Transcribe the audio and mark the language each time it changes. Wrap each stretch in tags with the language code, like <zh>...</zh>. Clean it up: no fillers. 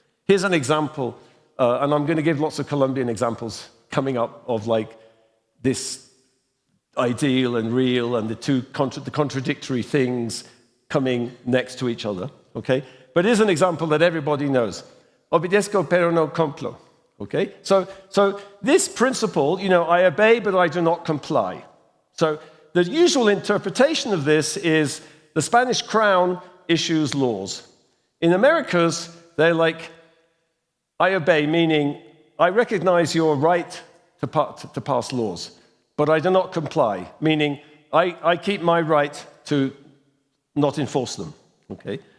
<en>Here's an example, and I'm going to give lots of Colombian examples coming up of this ideal and real and the contradictory things coming next to each other. Okay? But here's an example that everybody knows.</en> <es>Obedezco pero no cumplo, okay?</es> <en>So this principle, I obey but I do not comply. So the usual interpretation of this is the Spanish crown issues laws. In Americas, they're like, I obey, meaning I recognize your right to pass laws, but I do not comply, meaning I keep my right to not enforce them, okay?</en>